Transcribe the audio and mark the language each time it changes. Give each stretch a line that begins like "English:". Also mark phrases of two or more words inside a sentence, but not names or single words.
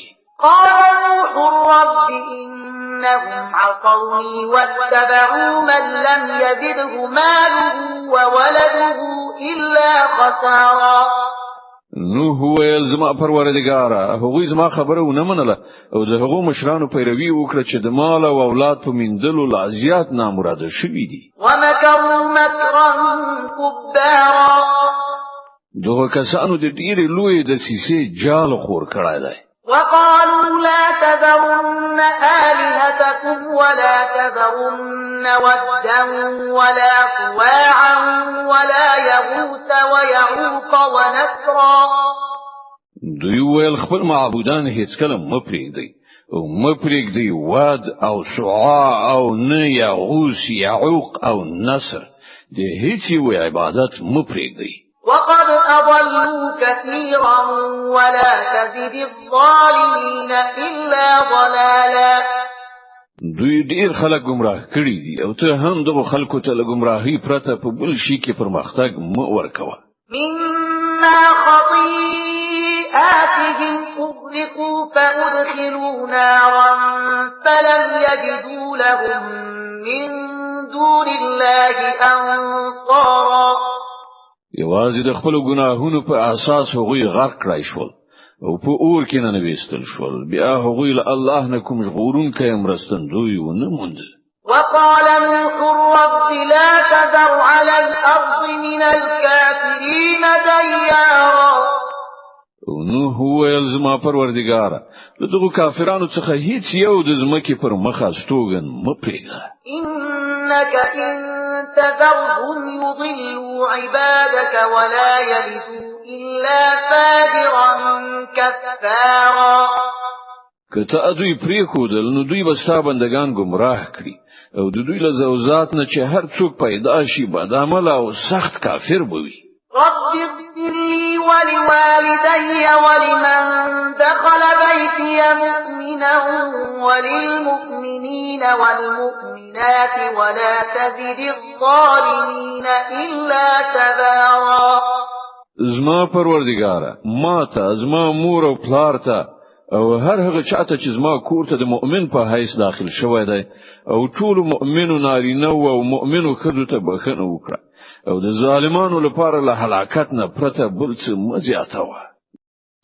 Arabic: قال نوح رب إنهم عصوني واتبعوا من لم يزده ماله وولده إلا خسارا.
Pashto: نوح ویل زما پروردګاره هغوی زما خبره ونه منله او د هغو مشرانو پیروي وکړه چې د مال او اولاد په میندلو لا زیات نامراده شوي دي.
Arabic: ومكروا مكرا كبارا.
Pashto: دغه کسانو د ډېرې لوی د سیسې جال خور کړای دی.
Arabic: وقالوا لا تذرن آلهتكم ولا تذرن ودا ولا سواعا ولا يغوث ويعوق ونسرا.
Pashto: دوی ویل خپل معبودان هیڅ کله مه پرېږدئ او مه پرېږدئ واد او سواع او نه یغوث یعوق او نصر د هیڅ یو عبادت مه پرېږدئ.
Arabic: وقد أضلوا كثيرا ولا تزد الظالمين إلا ضلالا.
Pashto: دوی ډیر خلک گمراه کړي دي او ته هم دغه خلکو ته گمراهي پرته په بل شي کې پرمختګ مه ورکوه.
Arabic: مما خطيئاتهم أغرقوا فأدخلوا نارا فلم يجدوا لهم من دون الله أنصارا.
Pashto: یوازې د خپل ګناهونو په اساس هغوی غرق کړای شول او په اور کې نه وېستل شول. بیا هغوی له الله نه کوم ژغورونکی مرستندوی ونه موند.
Arabic: وقال نوح رب لا تذر على الأرض من الكافرين ديارا.
Pashto: نوح ویل زما پروردګاره له دغو کافرانو څخه هیڅ یو د ځمکې پر مخ استوګن مه پرېږده.
Arabic: إنك إن تذرهم يضلوا عبادك ولا يلدوا إلا فاجرا كفارا.
Pashto: کته دوی پریښودل نو دوی به ستا بندگان گمراه کړي او د دوی له زوزات نه چې هر څوک پیدا شي بد عمل او سخت کافر بوي.
Arabic: رب اغفر لي ولوالدي ولمن دخل بيتي مؤمنا وللمؤمنين والمؤمنات ولا تزد الظالمين إلا تبارا.
Pashto: زما پروردګاره ما ته زما مور او پلار ته او هر هغه چاته چې زما کور ته د مؤمن په حیث داخل شوی دی او ټول مؤمنو نارینه او مؤمنو ښځو ته بخښنه وکړه او د ظالمانو لپاره له هلاکت نه پرته بل څه مه زیاتوه.